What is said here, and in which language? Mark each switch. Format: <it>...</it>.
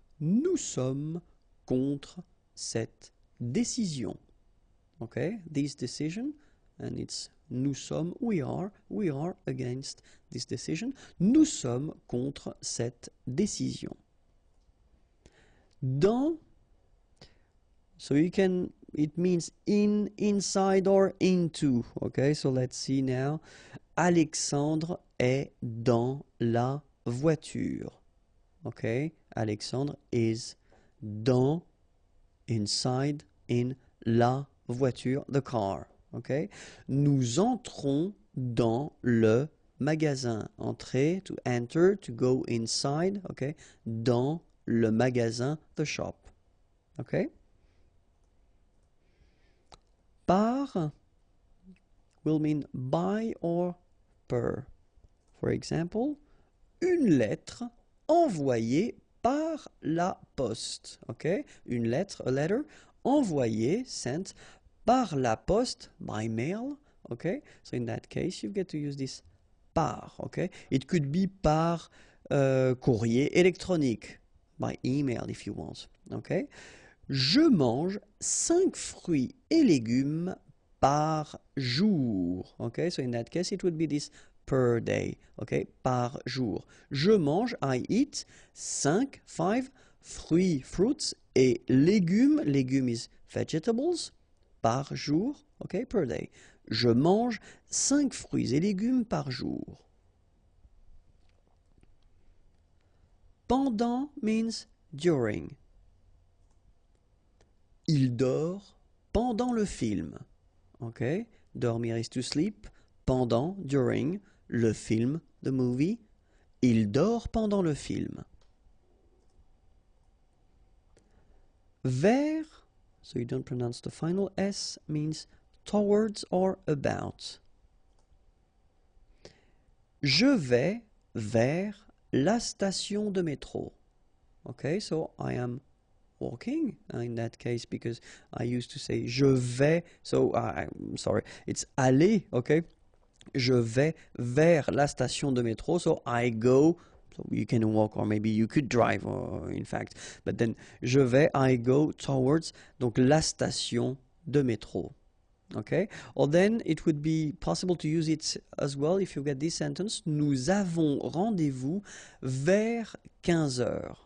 <fr>Nous sommes contre cette décision.</fr> <en>Okay, this decision, and it's</en> <fr>nous sommes,</fr> <en>we are against this decision.</en> <fr>Nous sommes contre cette décision.</fr> <en>Dans, so you can, it means in, inside or into. Okay, so let's see now.</en> <fr>Alexandre est dans la voiture.</fr> <en>Okay, Alexandre is</en> <fr>dans,</fr> <en>inside, in</en> <fr>la voiture,</fr> <en>the car. Okay.</en> <fr>Nous entrons dans le magasin.</fr> <en>Entrer, to enter, to go inside. Okay.</en> <fr>Dans le magasin,</fr> <en>the shop. Okay. Par will mean by or per. For example,</en> <fr>une lettre envoyée par la poste.</fr> <en>Okay.</en> <fr>Une lettre,</fr> <en>a letter,</en> <fr>envoyée,</fr> <en>sent,</en> <fr>par la poste,</fr> <en>by mail, okay? So in that case, you get to use this par, okay? It could be</en> <fr>par courrier électronique,</fr> <en>by email if you want, okay?</en> <fr>Je mange 5 fruits et légumes par jour,</fr> <en>okay? So in that case, it would be this per day, okay?</en> <fr>Par jour. Je mange,</fr> <en>I eat,</en> <fr>5 fruits, fruits, et légumes,</fr> <en>légumes is vegetables,</en> <fr>par jour, okay,</fr> <en>per day.</en> <fr>Je mange 5 fruits et légumes par jour.</fr> <en>Pendant means during.</en> <fr>Il dort pendant le film. Okay, dormir is to sleep. Pendant,</fr> <en>during,</en> <fr>le film,</fr> <en>the movie.</en> <fr>Il dort pendant le film.</fr> <en>Vers, so you don't pronounce the final S, means towards or about.</en> <fr>Je vais vers la station de métro.</fr> <en>Okay, so I am walking in that case because I used to say</en> <fr>je vais,</fr> <en>so I'm sorry, it's aller, okay?</en> <fr>Je vais vers la station de métro,</fr> <en>so I go. So you can walk or maybe you could drive, in fact. But then,</en> <fr>je vais,</fr> <en>I go towards,</en> <fr>donc la station de métro.</fr> <en>Okay? Or then it would be possible to use it as well if you get this sentence.</en> <fr>Nous avons rendez-vous vers 15 heures.</fr>